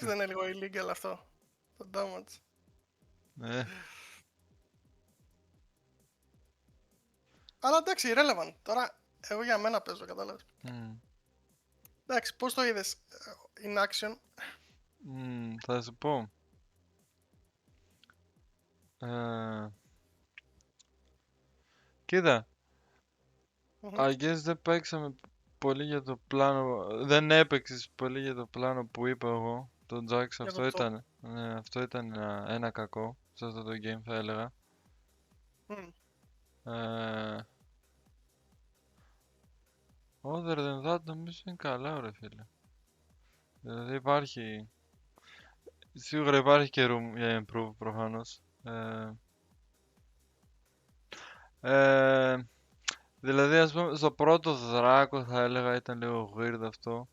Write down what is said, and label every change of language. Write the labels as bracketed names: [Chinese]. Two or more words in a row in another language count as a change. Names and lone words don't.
[Greek] δεν είναι λίγο illegal αυτό. Το damage. Αλλά εντάξει, irrelevant. Τώρα, εγώ για μένα παίζω, κατάλαβες. Εντάξει, πώς το είδες [English] in action. [Greek] Θα σου πω. Κοίτα. [English] I guess [Greek] δεν παίξαμε πολύ για το πλάνο. Δεν έπαιξες πολύ για το πλάνο που είπα εγώ. Το Jax, αυτό ήταν. Ναι, αυτό ήταν ένα κακό σε αυτό το game, θα έλεγα. [English] Other than that, [Greek] νομίζω είναι καλά, ρε φίλε. Δηλαδή υπάρχει... Σίγουρα υπάρχει και room για improve προφανώς. Δηλαδή ας πούμε στο πρώτο δράκο θα έλεγα ήταν λίγο weird αυτό.